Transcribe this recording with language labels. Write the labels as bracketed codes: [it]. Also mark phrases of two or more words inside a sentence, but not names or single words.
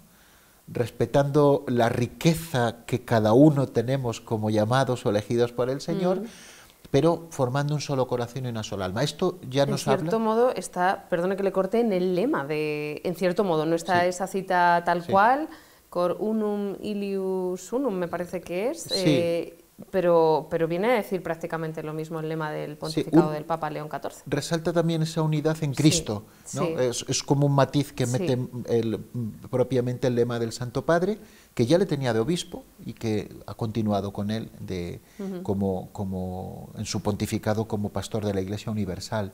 [es] Respetando la riqueza que cada uno tenemos como llamados o elegidos por el Señor, pero formando un solo corazón y una sola alma. Esto ya nos habla... En cierto modo está, perdone que le corte, en el lema de... En cierto modo, no está esa cita tal cual, [la] cor unum ilius unum, [es] me parece que es, pero viene a decir prácticamente lo mismo el lema del pontificado del Papa León XIV. Resalta también esa unidad en Cristo, ¿no? Es como un matiz que mete propiamente el lema del Santo Padre, que ya le tenía de obispo y que ha continuado con él como en su pontificado como pastor de la Iglesia Universal.